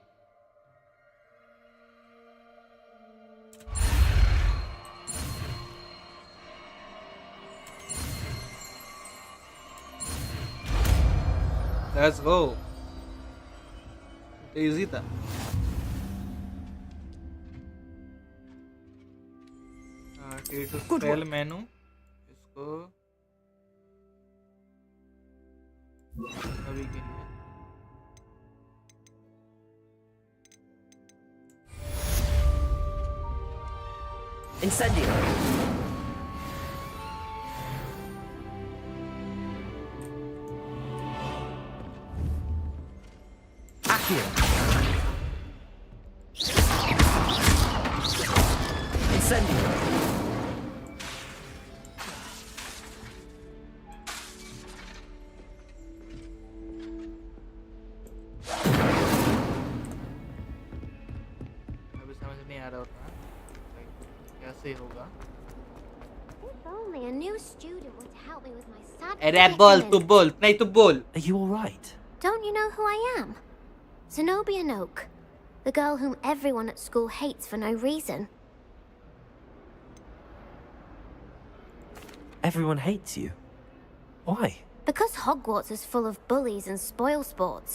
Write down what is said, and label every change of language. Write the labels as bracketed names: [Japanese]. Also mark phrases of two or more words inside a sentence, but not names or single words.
[English] Let's go. [Hindi] Easy था. To [English] spell menu. [Hindi] इसको अभी के लिए. Incendio. Accio. Incendio. अभी समझ नहीं आ रहा उतना. कैसे होगा? [English] If only a new student would help me with my sad [Hindi] अरे बोल तू [English] predicament. [Hindi] बोल नहीं तू बोल. [English] Are you all right? Don't you know who I am? Zenobia Noak, the girl whom everyone at school hates for no reason. Everyone hates you. Why? Because Hogwarts is full of bullies and spoilsports.